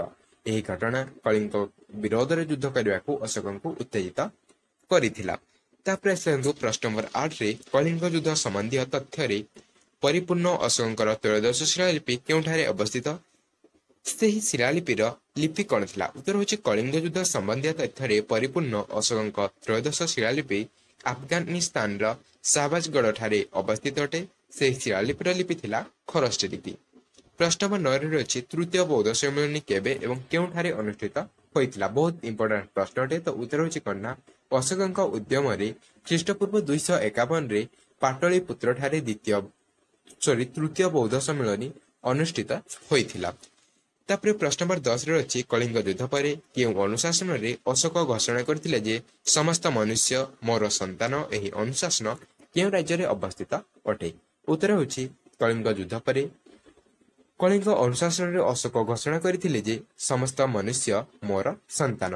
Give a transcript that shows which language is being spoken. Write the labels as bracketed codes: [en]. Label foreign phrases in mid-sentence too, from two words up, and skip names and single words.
[or] ଏହି ଘଟଣା କଳିଙ୍ଗ ବିରୋଧ ରେ ଯୁଦ୍ଧ କରିବା କୁ ଅଶୋକଙ୍କୁ ଉତ୍ତେଜିତ କରିଥିଲା। ତାପରେ ସେଣ୍ଡୁ ପ୍ରଶ୍ନ ନମ୍ବର 8 ରେ କଳିଙ୍ଗ ଯୁଦ୍ଧ ସମ୍ବନ୍ଧୀ ତଥ୍ୟ ରେ ପରିପୂର୍ଣ୍ଣ ଅଶୋକଙ୍କର ତ୍ରୟୋଦଶ ଶିଳାଲିପି କେଉଁଠାରେ ଅବସ୍ଥିତ? ସେହି ଶିଳାଲିପିର ଲିପି କଣ ଥିଲା? ଉତ୍ତର ହେଉଛି କଳିଙ୍ଗ ଯୁଦ୍ଧ ସମ୍ବନ୍ଧୀ ତଥ୍ୟ ରେ ପରିପୂର୍ଣ୍ଣ ଅଶୋକଙ୍କ ତ୍ରୟୋଦଶ ଶିଳାଲିପି ଆଫଗାନିସ୍ତାନ ର ଶାହବାଜଗଡ଼ ଠାରେ ଅବସ୍ଥିତ ଅଟେ। ସେ ଶିଳାଲିପିର ଲିପି ଥିଲା ଖରୋଷ୍ଠୀ ଲିପି। ପ୍ରଶ୍ନ ନମ୍ବର 9 ରେ ଅଛି ତୃତୀୟ ବୌଦ୍ଧ ସମ୍ମେଳନ କେବେ ଏବଂ କେଉଁଠାରେ ଅନୁଷ୍ଠିତ ହୋଇଥିଲା? ବହୁତ ଇମ୍ପୋର୍ଟାଣ୍ଟ ପ୍ରଶ୍ନ ଅଟେ। ତ ଉତ୍ତର ହେଉଛି କନ୍ନା ଅଶୋକଙ୍କ ଉଦ୍ୟମ ରେ ଖ୍ରୀଷ୍ଟପୂର୍ବ 251 ରେ ପାଟଳିପୁତ୍ର ଠାରେ ତୃତୀୟ ବୌଦ୍ଧ ସମ୍ମେଳନ ଅନୁଷ୍ଠିତ ହୋଇଥିଲା। ତାପରେ ପ୍ରଶ୍ନ ନମ୍ବର 10 ରେ ଅଛି କଳିଙ୍ଗ ଯୁଦ୍ଧ ପରେ କେଉଁ ଅନୁଶାସନ ରେ ଅଶୋକ ଘୋଷଣା କରିଥିଲେ ଯେ ସମସ୍ତ ମନୁଷ୍ୟ ମୋର ସନ୍ତାନ? ଏହି ଅନୁଶାସନ କେଉଁ ରାଜ୍ୟ ରେ ଅବସ୍ଥିତ ଅଟେ? ଉତ୍ତର ହେଉଛି କଳିଙ୍ଗ ଯୁଦ୍ଧ ପରେ କଳିଙ୍ଗ ଅନୁଶାସନ ଅଶୋକ ଘୋଷଣା କରିଥିଲେ ଯେ ସମସ୍ତ ମନୁଷ୍ୟ ମୋର ସନ୍ତାନ।